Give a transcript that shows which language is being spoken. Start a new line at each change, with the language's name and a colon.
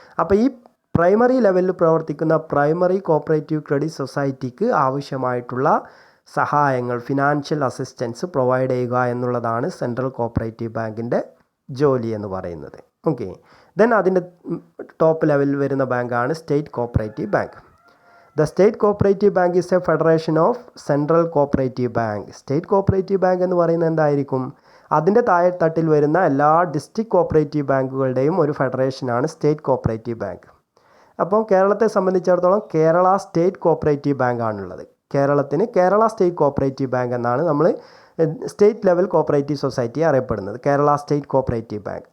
Malayalam: അപ്പോൾ ഈ പ്രൈമറി ലെവലിൽ പ്രവർത്തിക്കുന്ന പ്രൈമറി കോപ്പറേറ്റീവ് ക്രെഡിറ്റ് സൊസൈറ്റിക്ക് ആവശ്യമായിട്ടുള്ള സഹായങ്ങൾ, ഫിനാൻഷ്യൽ അസിസ്റ്റൻസ് പ്രൊവൈഡ് ചെയ്യുക എന്നുള്ളതാണ് സെൻട്രൽ കോപ്പറേറ്റീവ് ബാങ്കിൻ്റെ ജോലി എന്ന് പറയുന്നത്. ഓക്കെ, ദെൻ അതിൻ്റെ ടോപ്പ് ലെവലിൽ വരുന്ന ബാങ്കാണ് state cooperative bank.
English: The State Cooperative Bank is a federation of Central Cooperative Bank.
Malayalam: State cooperative bank എന്ന് പറയുന്നത് എന്തായിരിക്കും? അതിൻ്റെ താഴെത്തട്ടിൽ വരുന്ന എല്ലാ ഡിസ്ട്രിക്ട് കോപ്പറേറ്റീവ് ബാങ്കുകളുടെയും ഒരു ഫെഡറേഷനാണ് സ്റ്റേറ്റ് കോപ്പറേറ്റീവ് ബാങ്ക്. അപ്പോൾ കേരളത്തെ സംബന്ധിച്ചിടത്തോളം കേരള സ്റ്റേറ്റ് കോപ്പറേറ്റീവ് ബാങ്ക് ആണുള്ളത്. കേരളത്തിന് കേരള സ്റ്റേറ്റ് കോപ്പറേറ്റീവ് ബാങ്ക് എന്നാണ് നമ്മൾ സ്റ്റേറ്റ് ലെവൽ കോപ്പറേറ്റീവ് സൊസൈറ്റി അറിയപ്പെടുന്നത്, കേരള സ്റ്റേറ്റ് കോപ്പറേറ്റീവ് ബാങ്ക്.